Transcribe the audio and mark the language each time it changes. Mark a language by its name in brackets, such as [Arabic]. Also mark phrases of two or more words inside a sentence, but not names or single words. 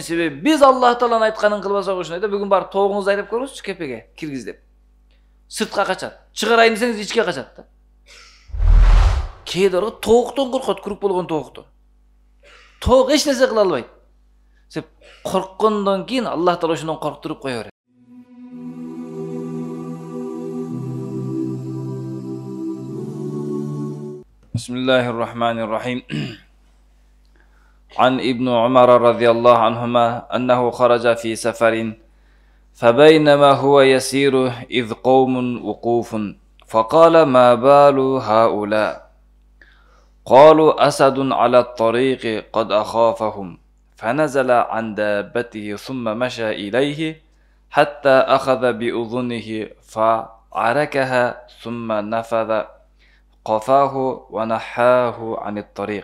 [Kyrgyz] Себеби биз Аллах Тааланын айтканын кылбасак ушундай да, бүгүн бар тоогуңузду айдап көрүңүзчү кепеге киргиз деп. Сыртка качат. Чыгарайын десеңиз ичке качат да. Кээде тооктон коркот, күрүк болгон тооктон. Тоок эч нерсе кыла албайт. Сеп корккондон кийин Аллах Таала ошондон корктуруп кое берет. [Arabic] Bismillahirrahmanirrahim. عن ابن عمر رضي الله عنهما أنه خرج في سفر فبينما هو يسير إذ قوم وقوف فقال ما بال هؤلاء قالوا أسد على الطريق قد أخافهم فنزل عن دابته ثم مشى إليه حتى أخذ بأذنه فعركها ثم نفذ قفاه ونحاه عن الطريق.